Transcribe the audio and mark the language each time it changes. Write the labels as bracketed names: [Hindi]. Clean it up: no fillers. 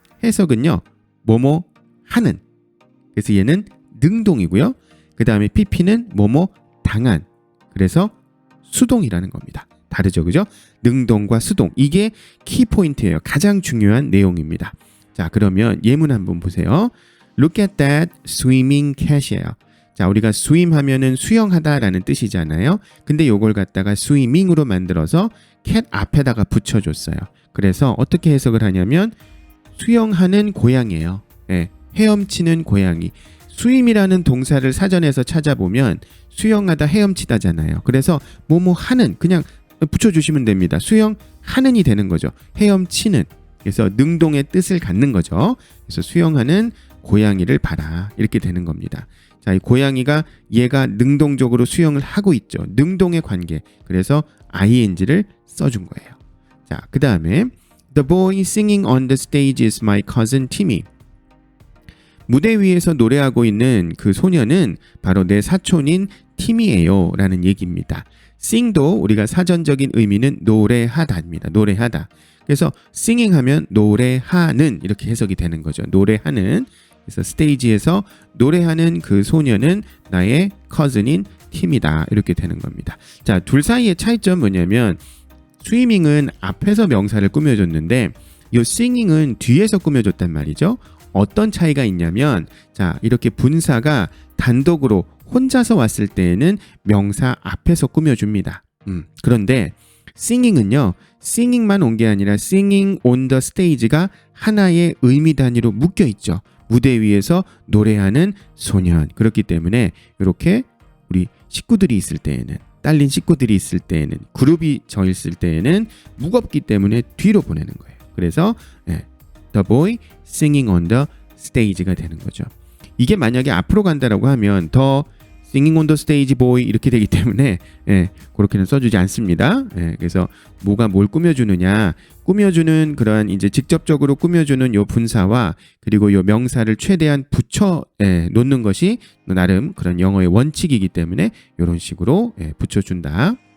[Korean] 해석은요, 뭐뭐 하는. 그래서 얘는 능동이고요. 그 다음에 pp는 뭐뭐 당한. 그래서 수동이라는 겁니다. 다르죠, 그죠? 능동과 수동. 이게 키포인트예요. 가장 중요한 내용입니다. 자, 그러면 예문 한번 보세요. [English] Look at that swimming cat이에요. [Korean] 자, 우리가 swim 하면은 수영하다라는 뜻이잖아요. 근데 요걸 갖다가 swimming으로 만들어서 cat 앞에다가 붙여줬어요. 그래서 어떻게 해석을 하냐면, 수영하는 고양이에요. 예, 헤엄치는 고양이. swim이라는 동사를 사전에서 찾아보면 수영하다, 헤엄치다잖아요. 그래서 뭐뭐 하는, 그냥 붙여주시면 됩니다. 수영하는이 되는 거죠. 헤엄치는. 그래서 능동의 뜻을 갖는 거죠. 그래서 수영하는 고양이를 봐라. 이렇게 되는 겁니다. 자, 이 고양이가 얘가 능동적으로 수영을 하고 있죠. 능동의 관계. 그래서 ing를 써준 거예요. 자, 그 다음에 [English] The boy singing on the stage is my cousin Timmy. [Korean] 무대 위에서 노래하고 있는 그 소녀는 바로 내 사촌인 팀이에요 라는 얘기입니다. sing도 우리가 사전적인 의미는 노래하다입니다. 노래하다. 그래서 singing 하면 노래하는 이렇게 해석이 되는 거죠. 노래하는. 그래서 스테이지에서 노래하는 그 소녀는 나의 cousin인 팀이다. 이렇게 되는 겁니다. 자, 둘 사이의 차이점 뭐냐면 스위밍은 앞에서 명사를 꾸며줬는데 이 singing은 뒤에서 꾸며줬단 말이죠. 어떤 차이가 있냐면 자, 이렇게 분사가 단독으로 혼자서 왔을 때에는 명사 앞에서 꾸며줍니다. 그런데 singing은요. singing만 온 게 아니라 [English] singing on the stage [Korean] 가 하나의 의미 단위로 묶여 있죠. 무대 위에서 노래하는 소년. 그렇기 때문에 이렇게 우리 식구들이 있을 때에는 딸린 식구들이 있을 때에는 그룹이 져 있을 때에는 무겁기 때문에 뒤로 보내는 거예요. 그래서 [English] The boy singing on the stage가 [Korean] 되는 거죠. 이게 만약에 앞으로 간다라고 하면 더 [English] singing on the stage boy [Korean] 이렇게 되기 때문에 그렇게는 써주지 않습니다. 그래서 뭐가 뭘 꾸며주느냐, 꾸며주는 그러한 이제 직접적으로 꾸며주는 요 분사와 그리고 요 명사를 최대한 붙여 놓는 것이 나름 그런 영어의 원칙이기 때문에 이런 식으로 붙여준다.